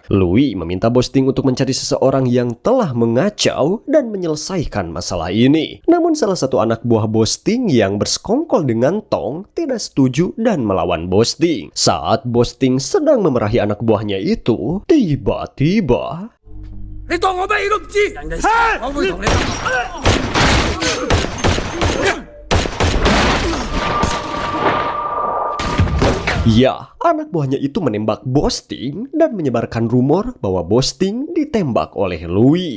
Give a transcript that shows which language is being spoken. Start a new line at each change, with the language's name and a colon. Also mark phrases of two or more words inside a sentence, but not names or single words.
Indonesian: Louis meminta Bos Ting untuk mencari seseorang yang telah mengacau dan menyelesaikan masalah ini. Namun salah satu anak buah Bos Ting yang bersekongkol dengan Tong tidak setuju dan melawan Bos Ting. Saat Bos Ting sedang memerahi anak buahnya itu, tiba-tiba
Cantonese: 你當我咩都唔知，我會同你。你
Indonesian: Ya, anak buahnya itu menembak Bosting dan menyebarkan rumor bahwa Bosting ditembak oleh Louis.